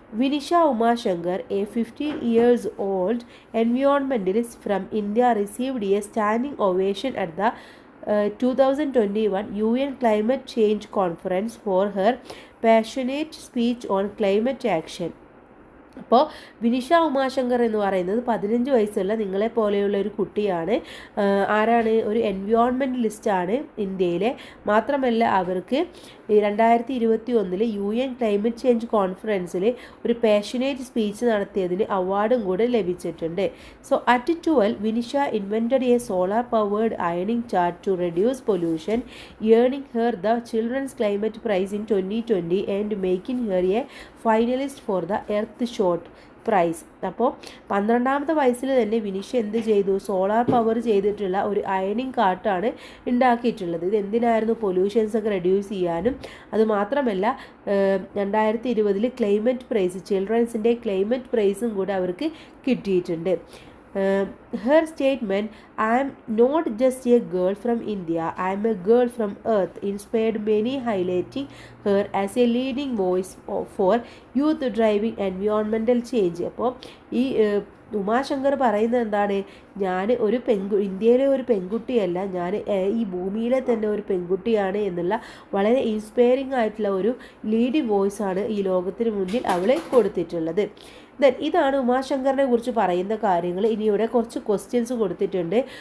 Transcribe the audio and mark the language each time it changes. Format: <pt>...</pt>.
<en>Vinisha Umashankar, a 15 years old environmentalist from India, received a standing ovation at the 2021 UN Climate Change Conference for her passionate speech on climate action.</en> <ml>അപ്പോൾ വിനിഷ ഉമാശങ്കർ എന്ന് പറയുന്നത് 15 വയസ്സുള്ള നിങ്ങളെ പോലെയുള്ള ഒരു കുട്ടിയാണ്. ആരാണ്? ഒരു എൻവയോൺമെൻറ്റലിസ്റ്റാണ് ഇന്ത്യയിലെ. മാത്രമല്ല അവർക്ക് 2021 UN ക്ലൈമറ്റ് ചേഞ്ച് കോൺഫറൻസിൽ ഒരു പാഷനേറ്റ് സ്പീച്ച് നടത്തിയതിന് അവാർഡും കൂടെ ലഭിച്ചിട്ടുണ്ട്.</ml> <en>So at 12 Vinisha invented a solar powered ironing chart to reduce pollution, earning her the Children's Climate Prize in 2020 and making her a finalist for the Earthshot Prize.</en> <ml>അപ്പോൾ 12ാമത്തെ വയസ്സിൽ തന്നെ വിനിഷ എന്ത് ചെയ്തു? സോളാർ പവർ ചെയ്തിട്ടുള്ള ഒരു അയണിംഗ് കാർട്ടാണ് ഉണ്ടാക്കിയിട്ടുള്ളത്. ഇത് എന്തിനായിരുന്നു? പൊല്യൂഷൻസ് ഒക്കെ റെഡ്യൂസ് ചെയ്യാനും. അതുമാത്രമല്ല 2020 ക്ലൈമറ്റ് പ്രൈസ്, ചിൽഡ്രൻസിൻ്റെ ക്ലൈമറ്റ് പ്രൈസും കൂടെ അവർക്ക് കിട്ടിയിട്ടുണ്ട്.</ml> <en>Her statement, "I am not just a girl from India, I am a girl from Earth," inspired many, highlighting her as a leading voice for youth driving environmental change.</en> <ml>അപ്പോൾ ഈ ഉമാശങ്കർ പറയുന്നത് എന്താണ്? ഞാൻ ഒരു ഇന്ത്യയിലെ ഒരു പെൺകുട്ടിയല്ല, ഞാൻ ഈ ഭൂമിയിലെ തന്നെ ഒരു പെൺകുട്ടിയാണ് എന്നുള്ള വളരെ ഇൻസ്പയറിംഗ് ആയിട്ടുള്ള ഒരു ലീഡിംഗ് വോയിസാണ് ഈ ലോകത്തിന് മുന്നിൽ അവളെ കൊടുത്തിട്ടുള്ളത്. ദെൻ ഇതാണ് ഉമാശങ്കറിനെ കുറിച്ച് പറയുന്ന കാര്യങ്ങൾ. ഇനി ഇവിടെ കുറച്ച് ക്വസ്റ്റ്യൻസ് കൊടുത്തിട്ടുണ്ട്.</ml>